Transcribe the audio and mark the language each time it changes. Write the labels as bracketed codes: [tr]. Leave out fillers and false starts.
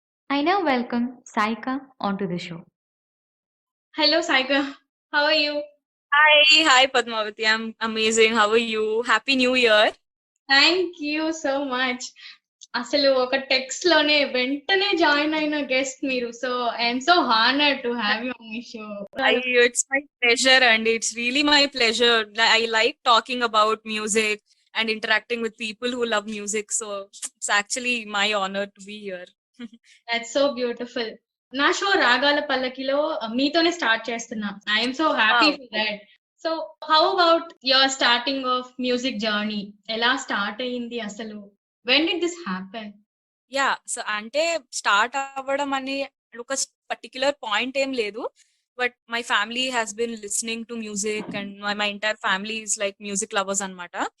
[en] I now welcome Saika on to the show. Hello, Saika. How are you? Hi, Padmavati. I'm amazing. How are you? Happy New Year. Thank you so much. [te] అసలు ఒక text లోనే వెంటనే join అయిన guest మీరు. [en] So I'm so honoured to have you on my show. It's my pleasure, and it's really my pleasure. I like talking about music and interacting with people who love music. So it's actually my honor to be here. That's so beautiful. [te] నా show రాగాల పల్లకిలో మీతోనే start చేస్తున్నా. [en] I'm so happy Wow. For that. So how about your starting of music journey? [te] ఎలా start అయ్యింది అసలు? [en] When did this happen? [te] So అంటే start అవ్వడం అని ఒక పర్టిక్యులర్ పాయింట్ ఏం లేదు, [en] but my family has been listening to music and my entire family is like music lovers [te] అన్నమాట.